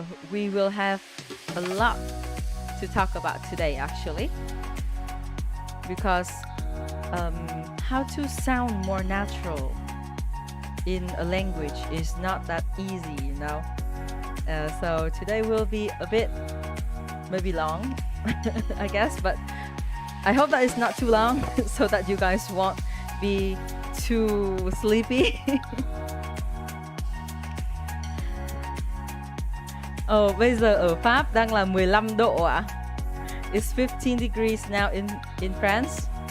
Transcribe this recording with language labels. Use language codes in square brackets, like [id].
[en] We will have a lot to talk about today actually, because how to sound more natural in a language is not that easy, you know. So today will be a bit maybe long I guess, but I hope that it's not too long so that you guys won't be too sleepy. [vi] Bây giờ ở Pháp đang là 15 độ ạ. [en] It's 15 degrees now in France.